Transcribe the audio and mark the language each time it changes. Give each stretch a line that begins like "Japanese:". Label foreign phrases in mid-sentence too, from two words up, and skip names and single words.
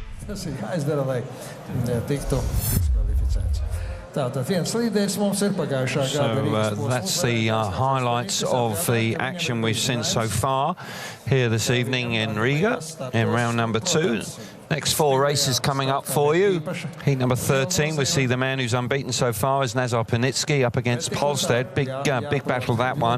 Latvian: jāizdara, lai tiktu diskvalificēts. Tātad viens līderis mums ir pagājušā gada Rīgas posma.
English: That's the highlights of the action we've seen so far here this evening in Riga in round number 2. Next 4 races coming up for you. Heat number 13, we see the man who's unbeaten so far is Nazar Parnitskyi up against Pollestad. Big battle, that one.